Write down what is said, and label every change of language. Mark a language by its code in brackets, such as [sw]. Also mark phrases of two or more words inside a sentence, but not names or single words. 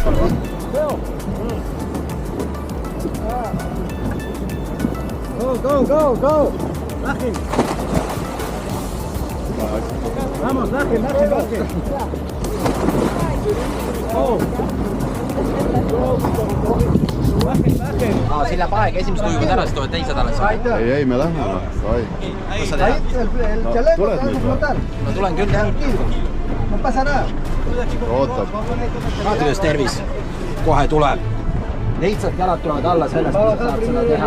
[en] Go, go, go, go. [es] Bajen. Vamos, bajen, bajen, bajen. Oh. Bajen, bajen. [et] Sillä paega esimest kujuvad ära, siis tulevad teised alles. Ei, me läheme. Ai. Kus sa tead? Tuled nüüd või? No tulen küll, jah. Ootab. Vaata, kuidas tervis kohe tuleb. Lihtsalt jalad tulevad alla sellest, mis sa saad seda teha.